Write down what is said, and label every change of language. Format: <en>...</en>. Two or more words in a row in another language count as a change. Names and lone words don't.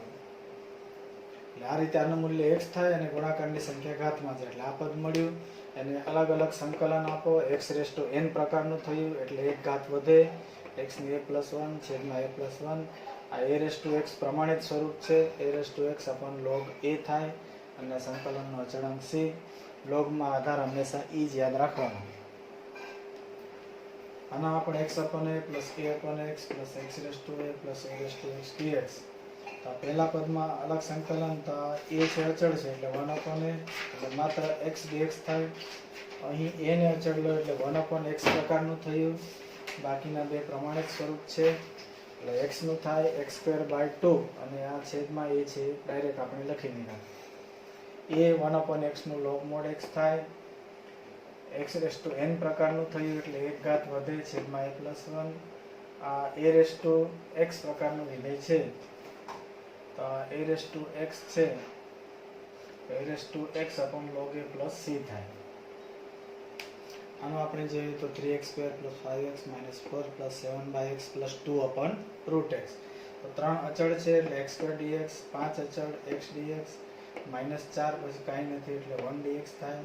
<gu>એટલે આ રીતે આનું મૂલ્ય x થાય અને ગુણાકારની સંખ્યા ઘાતમાં જાય. એટલે આ પદ મળ્યું. એને અલગ અલગ સંકલન આપો. x⁻n પ્રકારનું થયું એટલે એક ઘાત વધે, x ની a+1 છેદમાં a+1. આ a⁻x પ્રમાણિત સ્વરૂપ છે. a⁻x log a થાય અને સંકલનનો અચળાંક c. લોગમાં આધાર હંમેશા e જ યાદ રાખવાનો. આના આપણે x/a + a/x + x⁻a + a⁻x dx. તો પહેલા પદમાં અલગ સંકલન, તો a છે અચળ છે એટલે 1/a એટલે માત્ર x dx થાય. અહીં a ને અચળ લો એટલે 1/x પ્રકારનું થયું. બાકીના બે પ્રમાણિત સ્વરૂપ છે એટલે x નું થાય x²/2 અને આ છેદમાં a છે ડાયરેક્ટ આપણે લખી દીધા. a 1/x નું log mod x થાય. x⁻n પ્રકારનું થયું એટલે એક ઘાત વધે છેદમાં a+1. આ a⁻x પ્રકારનું વિધેય છે. તો a⁻x છે a⁻x log a + c થાય. આનો આપણે જોઈએ તો 3x² + 5x - 4 + 7/x + 2/√x. તો 3 અચળ છે એટલે x² dx, 5 અચળ x dx, -4 પછી કાંઈ નથી એટલે 1 dx થાય.</gu>